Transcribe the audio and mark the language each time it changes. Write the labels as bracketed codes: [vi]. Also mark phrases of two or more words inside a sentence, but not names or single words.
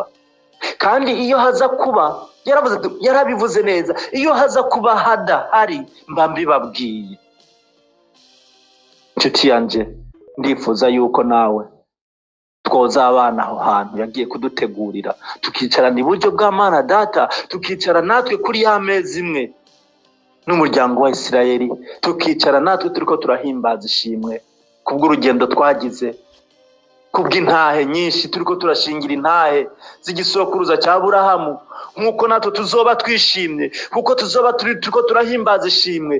[rn] Kandi iyo haza kuba, yarabivuze neza, iyo haza kuba hadahari mba mbibabwiye. Nshuti yanjye, ndifuza yuko nawe twoza abana aho hantu yagiye kudutegurira, tukicarana iburyo bwa Mana Data, tukicara natwe kuri ya meza imwe n'umuryango wa Isirayeli, tukicara natwe turiko turahimbaza ishimwe kubw'urugendo twagize, kubw'intahe nyinshi turiko turashingira intahe z'igisokuruza cya Aburahamu. Nkuko natwe tuzoba twishimye, kuko tuzoba turiko turahimbaza ishimwe.